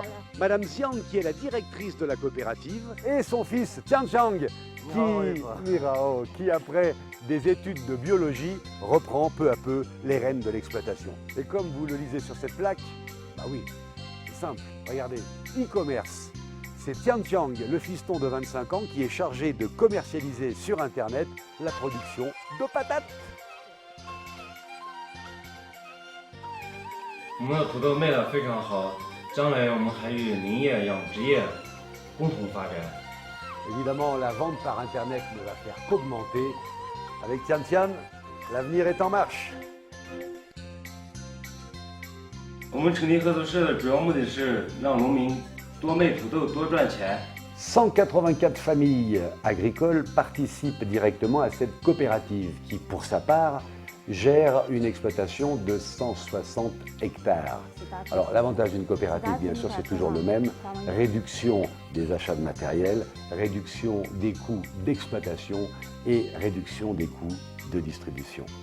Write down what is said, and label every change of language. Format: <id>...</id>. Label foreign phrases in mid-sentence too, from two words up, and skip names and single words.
<fr>Madame Xiang, qui est la directrice de la coopérative, et son fils Tianchang, qui après des études de biologie, reprend peu à peu les rênes de l'exploitation. Et comme vous le lisez sur cette plaque, bah oui, c'est simple, regardez, e-commerce. C'est Tianchang, le fiston de 25 ans, qui est chargé de commercialiser sur Internet la production de patates.</fr> <zh>我们的土豆卖得非常好，将来我们还与林业、养殖业共同发展。</zh> <fr>Évidemment, la vente par Internet ne va faire qu'augmenter. Avec Tian, l'avenir est en marche.</fr> <zh>我们成立合作社的主要目的是让农民多卖土豆多赚钱。</zh> <fr>184 familles agricoles participent directement à cette coopérative qui, pour sa part, gère une exploitation de 160 hectares. Alors l'avantage d'une coopérative, bien sûr, c'est toujours le même, réduction des achats de matériel, réduction des coûts d'exploitation et réduction des coûts de distribution.</fr>